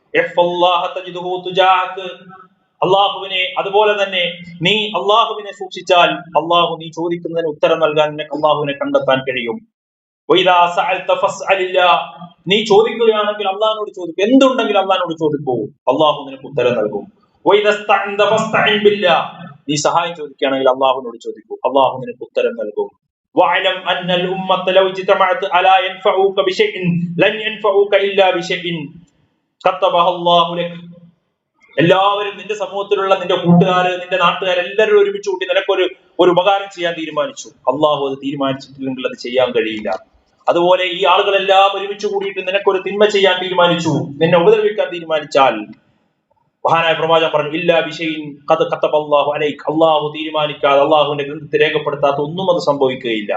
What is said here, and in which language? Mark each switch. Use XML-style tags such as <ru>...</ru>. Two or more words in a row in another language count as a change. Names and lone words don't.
<ml>അള്ളാഹുവിനെ, അതുപോലെ തന്നെ നീ അള്ളാഹുവിനെ സൂക്ഷിച്ചാൽ അള്ളാഹു നീ ചോദിക്കുന്നതിന് ഉത്തരം നൽകാൻ നിനക്ക് അള്ളാഹുവിനെ കണ്ടെത്താൻ കഴിയും. നീ ചോദിക്കുകയാണെങ്കിൽ അള്ളാഹിനോട് ചോദിക്കും, എന്തുണ്ടെങ്കിൽ അള്ളാഹിനോട് ചോദിക്കൂ, അള്ളാഹു നിനക്ക് ഉത്തരം നൽകും. നീ സഹായം ചോദിക്കുകയാണെങ്കിൽ അള്ളാഹുവിനോട് ചോദിക്കൂ, അള്ളാഹു നിനക്ക് ഉത്തരം നൽകും.</ml> <ar>واعلم ان الامه لو اجتمعت على ينفعوك بشيء لن ينفعوك الا بشيء كتبه الله لك.</ar> <ml>എല്ലാവരും, നിന്റെ സമൂഹത്തിലുള്ള നിന്റെ കൂട്ടുകാര്, നിന്റെ നാട്ടുകാർ, എല്ലാവരും ഒരുമിച്ച് കൂട്ടി നിനക്കൊരു ഉപകാരം ചെയ്യാൻ തീരുമാനിച്ചു. അള്ളാഹു അത് തീരുമാനിച്ചിട്ടില്ലെങ്കിൽ അത് ചെയ്യാൻ കഴിയില്ല. അതുപോലെ ഈ ആളുകളെല്ലാം ഒരുമിച്ച് കൂടിയിട്ട് നിനക്കൊരു തിന്മ ചെയ്യാൻ തീരുമാനിച്ചു, നിന്നെ ഉപദ്രവിക്കാൻ തീരുമാനിച്ചാൽ, മഹാനായ പ്രവാചകൻ പറഞ്ഞു,</ml> <ar>إلا بشيء قد كتبه الله عليك,</ar> <ml>അള്ളാഹു തീരുമാനിക്കാതെ, അള്ളാഹുവിന്റെ ഗ്രന്ഥത്തിൽ രേഖപ്പെടുത്താത്ത ഒന്നും അത് സംഭവിക്കുകയില്ല.</ml>